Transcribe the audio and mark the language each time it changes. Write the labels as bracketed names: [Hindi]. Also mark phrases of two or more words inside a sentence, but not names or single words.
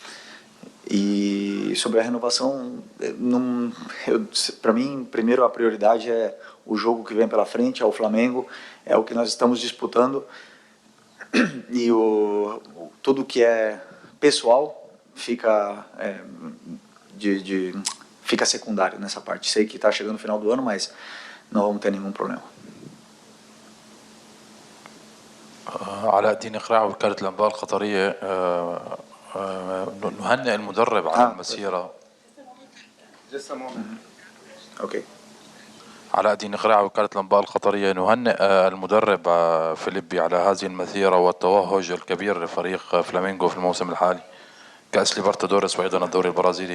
[Portuguese] E sobre a renovação, para mim, primeiro a prioridade é o jogo que vem pela frente, é o Flamengo, é o que nós estamos disputando, e tudo que é pessoal fica fica secundário nessa parte. Sei que está chegando o final do ano, mas não vamos ter nenhum problema. [Arabic] علاء الدين إقراع وكالة الأنباء القطرية. نهنئ المدرب على المسيرة. اوكي. علاء الدين إقراع وكالة الأنباء القطرية. نهنئ المدرب فيليبي على هذه المسيرة والتوهج الكبير لفريق فلامينغو في الموسم الحالي، كأس ليبرتادوريس وأيضا الدوري البرازيلي.